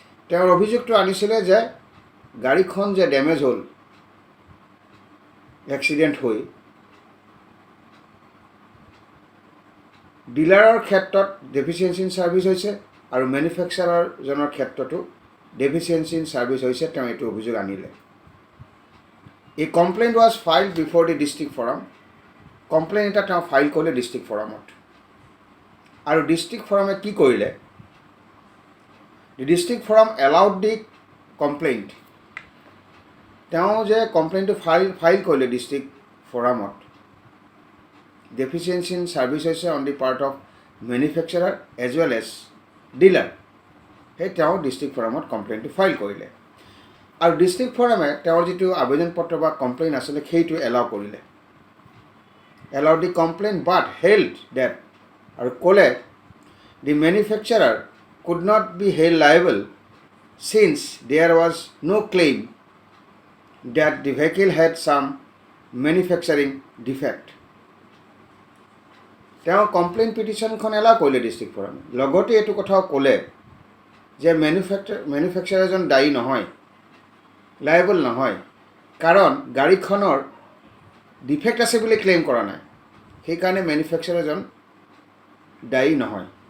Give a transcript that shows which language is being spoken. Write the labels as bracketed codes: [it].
[as] তেওঁৰ অভিযোগটো আনিছিলে যে গাড়ীখন যে ডেমেজ হ'ল এক্সিডেণ্ট হৈ, ডিলাৰৰ ক্ষেত্ৰত ডেফিচিয়েঞ্চি ইন ছাৰ্ভিচ হৈছে আৰু মেনুফেকচাৰাৰজনৰ ক্ষেত্ৰতো ডেফিচিয়েঞ্চি ইন ছাৰ্ভিচ হৈছে, তেওঁ এইটো অভিযোগ আনিলে। [en] A complaint was filed before the district forum. [as] Complain এটা তেওঁ ফাইল কৰিলে ডিষ্ট্ৰিক্ট ফৰামত, আৰু ডিষ্ট্ৰিক্ট ফৰামে কি কৰিলে? [en] District forum allowed the complaint. [as] তেওঁ যে কমপ্লেইনটো ফাইল কৰিলে ডিষ্ট্ৰিক্ট ফৰামত, ডেফিচিয়েঞ্চি ইন ছাৰ্ভিচ হৈছে [en] on the part of manufacturer as well as dealer, [as] সেই তেওঁ ডিষ্ট্ৰিক্ট ফৰামত কমপ্লেইনটো ফাইল কৰিলে। আৰু ডিষ্ট্ৰিক্ট ফৰামে তেওঁৰ যিটো আবেদন পত্ৰ বা কমপ্লেইন আছিলে সেইটো এলাউ কৰিলে। [en] allowed the complaint but held that [as] আৰু ক'লে [en] the manufacturer could not be held liable since there was no claim that the vehicle had some manufacturing defect. [as] তেওঁ কমপ্লেইন পিটিশ্যনখন এলাও কৰিলে ডিষ্ট্ৰিক্ট ফ'ৰামে। লগতে এইটো কথাও ক'লে যে মেনুফেকচাৰ এজন দায়ী নহয়, লায়েবল নহয়, কাৰণ গাড়ীখনৰ ডিফেক্ট আছে বুলি ক্লেইম কৰা নাই, সেইকাৰণে মেনুফেকচাৰ এজন দায়ী নহয়।